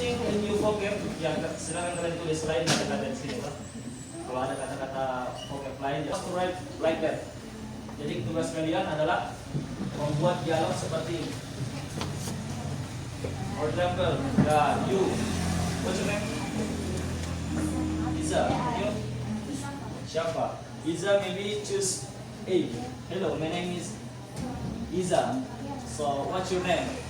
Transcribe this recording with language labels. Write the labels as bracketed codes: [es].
[id] tulis lain kata-kata di sini, Pak. Kalau ada kata-kata [en] vocab [id] lain, [en] just to write like that. [id] Jadi tugas kalian adalah membuat dialog seperti ini. [en] For example, you, what's your name? Iza, you? [id] Siapa? [en] Iza, maybe choose A. Hello, my name is Iza. So, what's your name?